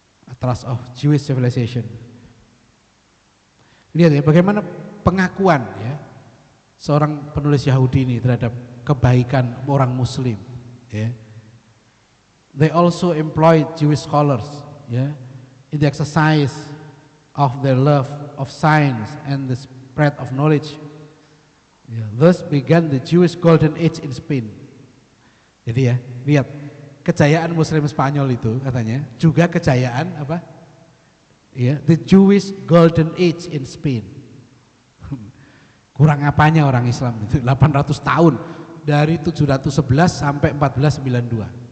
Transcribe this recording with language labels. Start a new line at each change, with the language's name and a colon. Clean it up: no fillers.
English: Atlas of Jewish Civilization.
Indonesian: Lihat ya bagaimana pengakuan ya seorang penulis Yahudi ini terhadap kebaikan orang Muslim. Ya.
English: They also employed Jewish scholars, ya, in the exercise of their love of science and the spread of knowledge. Yeah. Thus began the Jewish Golden Age in Spain.
Indonesian: Jadi ya, lihat kejayaan Muslim Spanyol itu katanya juga kejayaan apa?
English: Ya, the Jewish Golden Age in Spain.
Indonesian: Kurang apanya orang Islam itu 800 tahun dari 711 sampai 1492.